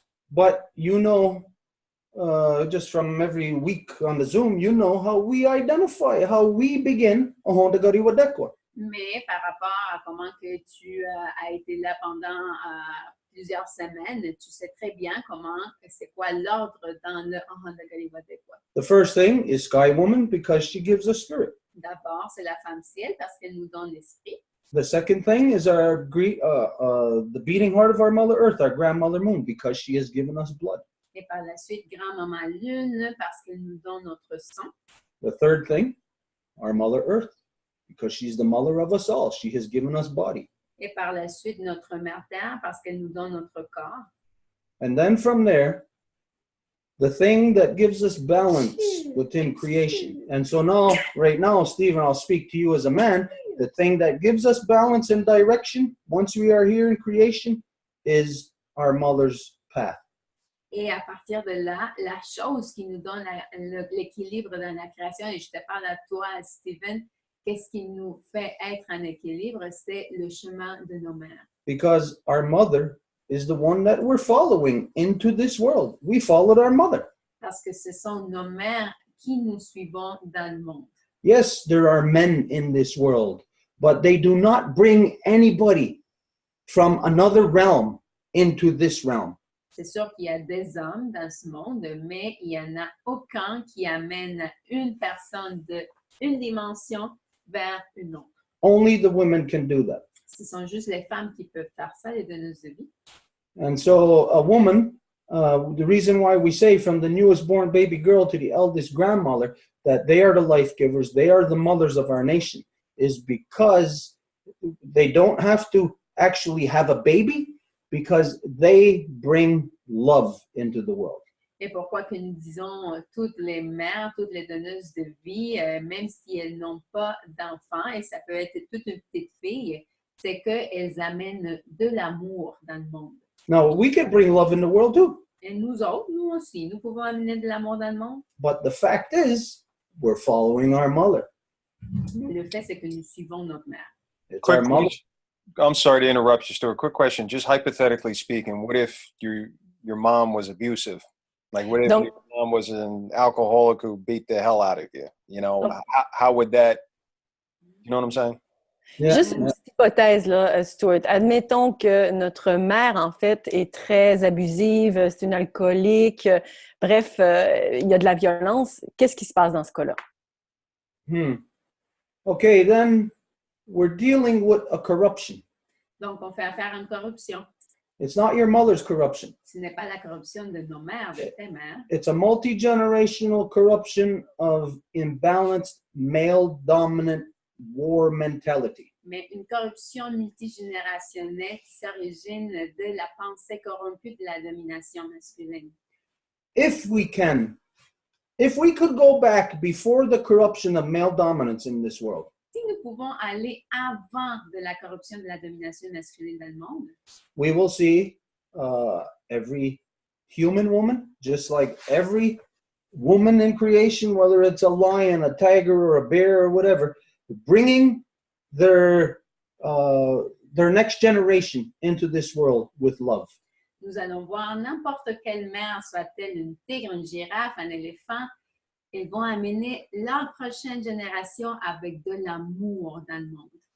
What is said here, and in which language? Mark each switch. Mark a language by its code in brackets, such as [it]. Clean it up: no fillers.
[en] But you know, just from every week on the Zoom, you know how we identify, how we begin a Honda Gari Wadekwa. [fr] Mais par rapport à comment que tu as été là pendant plusieurs semaines, tu sais très bien c'est quoi l'ordre dans le Honda Gari Wadekwa. [en] The first thing is Sky Woman because she gives us spirit. [fr] D'abord, c'est la femme ciel parce qu'elle nous donne l'esprit. [en] The second thing is the beating heart of our Mother Earth, our grandmother Moon, because she has given us blood. [fr] Et par la suite, grand-maman Lune parce qu'elle nous donne notre sang. [en] The third thing, our Mother Earth, because she's the mother of us all. She has given us body. [fr] Et par la suite, notre mère terre parce qu'elle nous donne notre corps. [en] And then from there, the thing that gives us balance within creation. And so now, right now, Stephen, I'll speak to you as a man. The thing that gives us balance and direction, once we are here in creation, is our mother's path. [fr] Et à partir de là, la chose qui nous donne l'équilibre dans la création, et je te parle à toi, Stephen, qu'est-ce qui nous fait être en équilibre, c'est le chemin de nos mères. [en] Because our mother is the one that we're following into this world. We followed our mother. [fr] Parce que ce sont nos mères qui nous suivons dans le monde. [en] Yes, there are men in this world, but they do not bring anybody from another realm into this realm. [fr] C'est sûr qu'il y a des hommes dans ce monde, mais il n'y en a aucun qui amène une personne d'une dimension vers une autre. [en] Only the women can do that. [fr] Ce sont juste les femmes qui peuvent faire ça, les donneuses de vie. [en] And so a woman, the reason why we say from the newest born baby girl to the eldest grandmother that they are the life givers, they are the mothers of our nation, is because they don't have to actually have a baby, because they bring love into the world. [fr] Et pourquoi que nous disons toutes les mères, toutes les donneuses de vie, même si elles n'ont pas d'enfants, et ça peut être toute une petite fille, c'est qu'elles amènent de l'amour dans le monde. [en] Now, we can bring love in the world too. [fr] Et nous autres, nous aussi, nous pouvons amener de l'amour dans le monde. [en] But the fact is, we're following our mother. [fr] Mais le fait, c'est que nous suivons notre mère. [en] It's our Quick mother. question. I'm sorry to interrupt you, Stuart. Quick question. Just hypothetically speaking, what if your mom was abusive? Like, what if your mom was an alcoholic who beat the hell out of you? You know, how would that, you know what I'm saying? Yeah. [fr] Juste une petite hypothèse, là, Stuart. Admettons que notre mère, en fait, est très abusive, c'est une alcoolique, bref, il y a de la violence. Qu'est-ce qui se passe dans ce cas-là? [en] Okay, then we're dealing with a corruption. [fr] Donc, on fait affaire à une corruption. [en] It's not your mother's corruption. [fr] Ce n'est pas la corruption de nos mères, de tes mères. [en] It's a multi-generational corruption of imbalanced male-dominant war mentality. [fr] Mais une corruption multigénérationnelle qui s'origine de la pensée corrompue de la domination masculine. [en] If we could go back before the corruption of male dominance in this world, [fr] Si nous pouvons aller avant de la corruption de la domination masculine dans le monde, [en] we will see every human woman, just like every woman in creation, whether it's a lion, a tiger, or a bear, or whatever, bringing their next generation into this world with love. [fr] nous allons voir n'importe quelle mère, soit-elle une tigre, une girafe, un éléphant, ils vont amener leur prochaine génération avec de l'amour dans le monde.